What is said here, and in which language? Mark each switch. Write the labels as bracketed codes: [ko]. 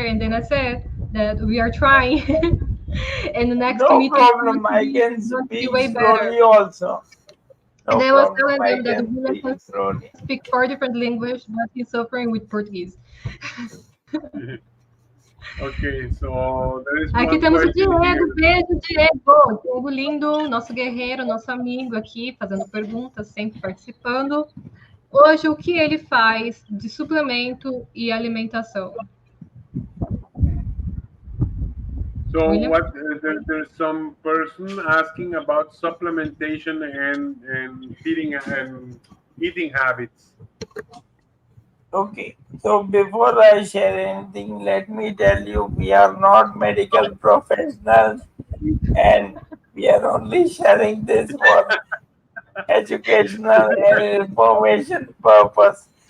[en] And then I said that we are trying. And the next meeting, problem. I can speak slowly also. And I was telling them that William can speak 4 different languages, but he's suffering with Portuguese. Ok, so there is [pt] aqui temos o Diego, beijo, Diego. Diego lindo, nosso guerreiro, nosso amigo aqui, fazendo perguntas, sempre participando. Hoje, o que ele faz de suplemento e alimentação? [en] So there's some person asking about supplementation and feeding and eating habits. Okay, so before I share anything, let me tell you, we are not medical professionals and we are only sharing this for educational and information purpose.